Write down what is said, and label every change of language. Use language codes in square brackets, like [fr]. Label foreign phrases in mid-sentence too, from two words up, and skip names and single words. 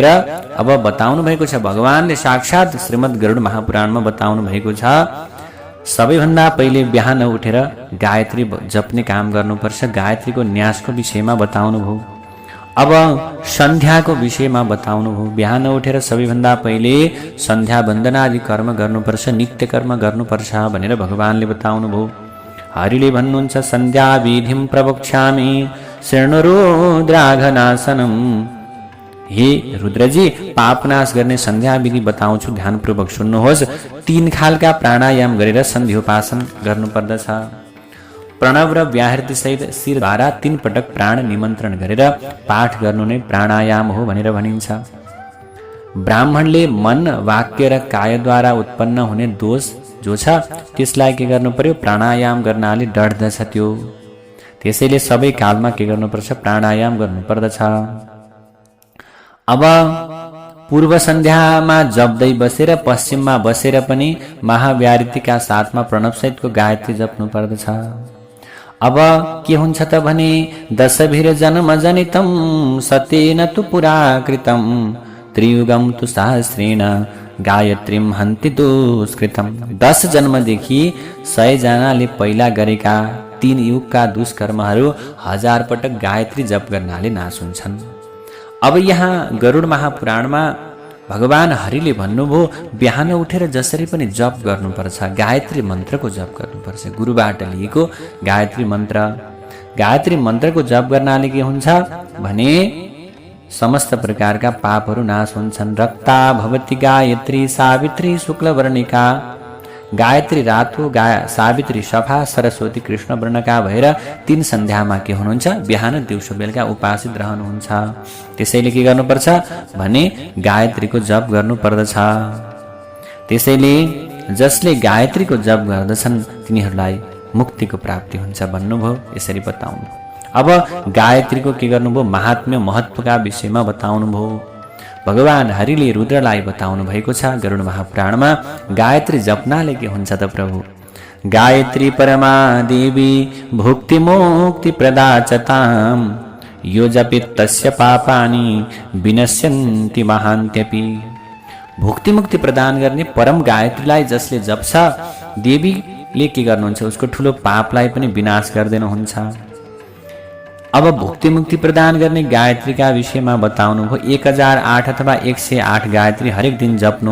[ne] अब बताउनु भएको छ भगवानले साक्षात् श्रीमद् गरुड महापुराणमा बताउनु भएको छ सबैभन्दा पहिले बिहान उठेर गायत्री जप्ने काम गर्नुपर्छ। गायत्रीको न्यासको विषयमा बताउनुभयो। अब सन्ध्याको विषयमा बताउनुभयो। बिहान उठेर सबैभन्दा पहिले सन्ध्या वन्दनादि कर्म गर्नुपर्छ, नित्य कर्म गर्नुपर्छ भनेर भगवानले बताउनुभयो। हरिले भन्नुहुन्छ [sa] सन्ध्या विधिं प्रवक्ष्यामि शृणुरुद्राघनासनम। [ne] हे रुद्रजी पापनाश गर्ने सन्ध्या विधि बताउँछु, ध्यानपूर्वक सुन्नुहोस्। 3 खालका प्राणायाम गरेर सन्ध्योपासन गर्नुपर्दछ। प्रणव र व्याहृति सहित शिरद्वारा 3 पटक प्राण निमन्त्रण गरेर पाठ गर्नु नै प्राणायाम हो भनेर भनिन्छ। ब्राह्मणले मन वाक्य र कायद्वारा उत्पन्न हुने दोष जो छ त्यसलाई के गर्नु पर्यो प्राणायाम गर्नाले डढ्दछ त्यो। त्यसैले सबै कालमा के गर्नुपर्छ प्राणायाम गर्नुपर्दछ। अब पूर्व सन्ध्यामा जप्दै बसेर पश्चिममा बसेर पनि महाव्याहृतिका साथमा प्रणवसहितको गायत्री जप्नु पर्दछ। अब के हुन्छ त भने [sa] दशभिर जन्म जनितम सत्येन तु पुरा कृतम त्रियुगम तु सहस्रेण गायत्रीम हन्ति दुष्कृतम। [ne] 10 जन्मदेखि 100 जनाले पहिला गरेका 3 युगका दुष्कर्महरू 1000 पटक गायत्री जप गर्नाले नाश हुन्छन्। अब यहाँ गरुड महापुराणमा भगवान हरिले भन्नुभयो बिहान उठेर जसरी पनि जप गर्नुपर्छ, गायत्री मन्त्रको जप गर्नुपर्छ। गुरुबाट लिएको गायत्री मन्त्रको जप गर्नाले के हुन्छ भने समस्त प्रकारका पापहरू नाश हुन्छन्। [sa] रक्ता भवति गायत्री सावित्री शुक्लवर्णिका। [ne] गायत्री रातो, सावित्री सफा, सरस्वती कृष्ण वर्णका भएर 3 सन्ध्यामा के हुनुहुन्छ बिहान दिउँसो बेलुका उपासित रहनुहुन्छ। त्यसैले के गर्नुपर्छ भने गायत्रीको जप गर्नुपर्दछ। त्यसैले जसले गायत्रीको जप गर्दछन् तिनीहरूलाई मुक्तिको प्राप्ति हुन्छ भन्नुभयो। यसरी बताउनु। अब गायत्रीको के गर्नुभयो महात्म्य महत्त्वका विषयमा बताउनुभयो। भगवान हरिले रुद्रलाई बताउनु भएको छ गरुड महापुराणमा गायत्री जप्नाले के हुन्छ त प्रभु। [sa] गायत्री परमा देवी भुक्ति मुक्ति प्रदाचताम यो जपित तस्य पापानि विनश्यन्ति महान्त्यपि। [ne] भुक्ति मुक्ति प्रदान गर्ने परम गायत्रीलाई जसले जप्छ देवीले के गर्नुहुन्छ उसको ठुलो पापलाई पनि विनाश गरिदिनुहुन्छ। अब भुक्ति मुक्ति प्रदान गर्ने गायत्रीका विषयमा बताउनु भयो। 1008 अथवा 108 गायत्री हरेक दिन जप्नु।